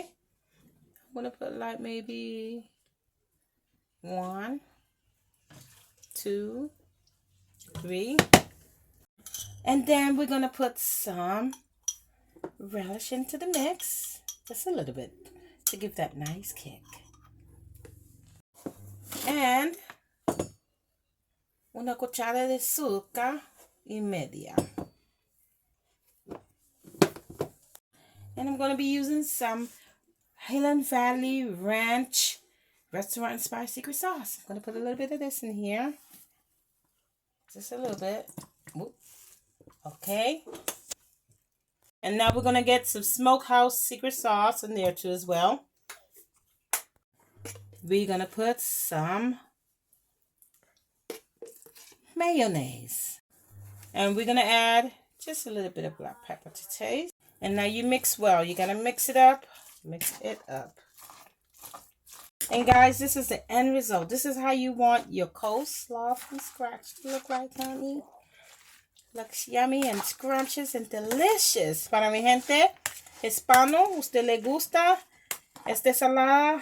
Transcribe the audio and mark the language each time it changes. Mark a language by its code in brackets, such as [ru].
[en] I'm going to put like maybe 1, 2, 3. And then we're going to put some relish into the mix. Just a little bit to give that nice kick. [es] And una cuchara de azúcar y media. [en] And I'm going to be using some Highland Valley Ranch Restaurant Inspired Secret Sauce. I'm going to put a little bit of this in here. Just a little bit. Okay. And now we're going to get some Smokehouse Secret Sauce in there too as well. We're going to put some mayonnaise. And we're going to add just a little bit of black pepper to taste. And now you mix well. You got to mix it up. Mix it up. And guys, this is the end result. This is how you want your coleslaw from scratch to look like, honey. Looks yummy and scrumptious and delicious. [es] Para mi gente hispano, usted le gusta esta ensalada.